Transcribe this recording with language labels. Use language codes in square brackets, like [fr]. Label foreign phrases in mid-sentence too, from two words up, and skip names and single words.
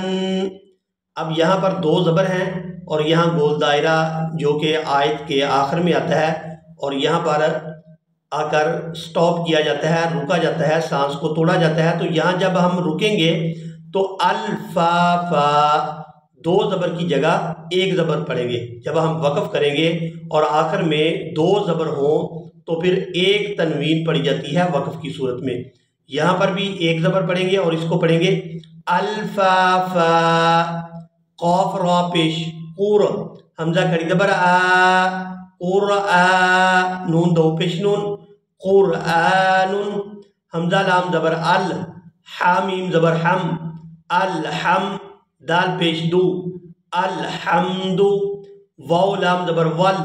[ur] اب یہاں پر دو زبر ہیں اور یہاں گول دائرہ جو کہ آیت کے آخر میں آتا ہے اور یہاں پر آ کر سٹاپ کیا جاتا ہے، رکا جاتا ہے، سانس کو توڑا جاتا ہے، تو یہاں جب ہم رکیں گے تو الفافا، دو زبر کی جگہ ایک زبر پڑھیں گے۔ جب ہم وقف کریں گے اور آخر میں دو زبر ہوں تو پھر ایک تنوین پڑھی جاتی ہے وقف کی صورت میں۔ یہاں پر بھی ایک زبر پڑھیں گے اور اس کو پڑھیں گے الفافا، قاف را پیش قور، حمزہ کھڑی زبر آ، قرآ، نون دو پیش نون، قرآن۔ حمزہ لام زبر ال، حامیم زبر حم، الحم، دال پیش دو، الحمد، واو لام زبر ول۔